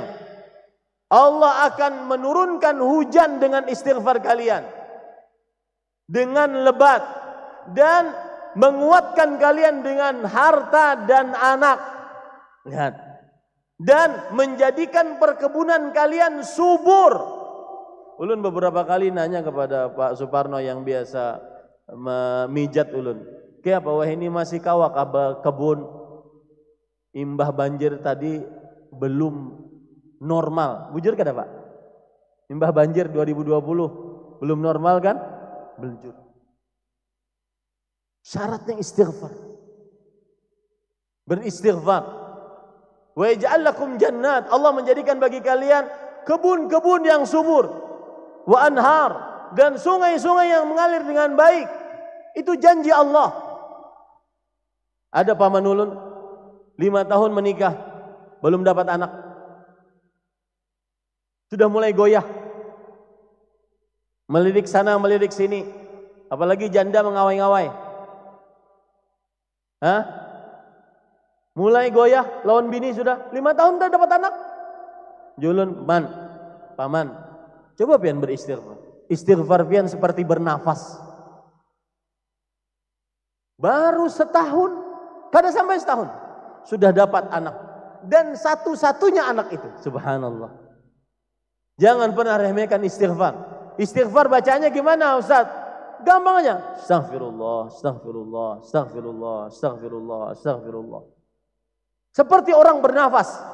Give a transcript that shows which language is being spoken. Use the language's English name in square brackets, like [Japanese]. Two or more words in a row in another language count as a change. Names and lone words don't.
[Indonesian] Allah akan menurunkan hujan dengan istighfar kalian, dengan lebat, dan menguatkan kalian dengan harta dan anak. Lihat. Dan menjadikan perkebunan kalian subur." Ulun beberapa kali nanya kepada Pak Suparno yang biasa memijat ulun, [Banjar] "Kayak apa wah ini masih kawak kebun imbah banjir tadi belum normal." Bujur kada Pak? Imbah banjir 2020 belum normal kan? Bujur. Syaratnya istighfar. [Indonesian] Beristighfar. [Arabic] ويجعل لكم جنات. [Indonesian] Allah menjadikan bagi kalian kebun-kebun yang subur. [Arabic] وأنهار, [Indonesian] dan sungai-sungai yang mengalir dengan baik. Itu janji Allah. Ada paman ulun 5 tahun menikah, belum dapat anak. Sudah mulai goyah. Melirik sana, melirik sini. Apalagi janda mengawai-ngawai. Hah? [Banjar] Mulai goyah, lawan bini sudah 5 tahun dah dapat anak. Julun, paman, coba pian beristighfar. Istighfar pian seperti bernafas. Baru setahun, kada sampai setahun, sudah dapat anak. [Indonesian] Dan satu-satunya anak itu, subhanallah. Jangan pernah remehkan istighfar. Istighfar bacanya gimana Ustaz? Gampang aja. [Arabic] أستغفر الله أستغفر الله أستغفر الله أستغفر الله أستغفر الله. [Indonesian] Seperti orang bernafas.